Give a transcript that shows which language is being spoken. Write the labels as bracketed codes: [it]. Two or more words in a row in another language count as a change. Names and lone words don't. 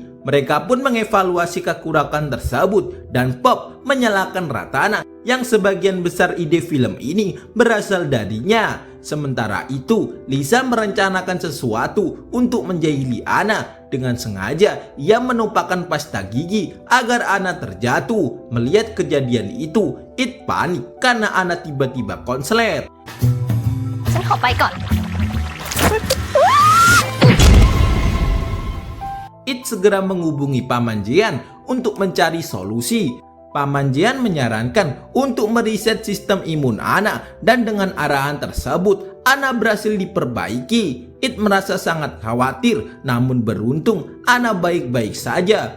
[id] Mereka pun mengevaluasi kekurangan tersebut dan Pop menyalahkan Ratana yang sebagian besar ide film ini berasal darinya. Sementara itu, Lisa merencanakan sesuatu untuk menjahili Ana. Dengan sengaja, ia menumpahkan pasta gigi agar Ana terjatuh. Melihat kejadian itu, It panik karena Ana tiba-tiba konslet. [th] ฉันขอไปก่อน [id] It segera menghubungi Paman Jean untuk mencari solusi. Paman Jean menyarankan untuk meriset sistem imun Ana dan dengan arahan tersebut Ana berhasil diperbaiki. It merasa sangat khawatir, namun beruntung Ana baik-baik saja.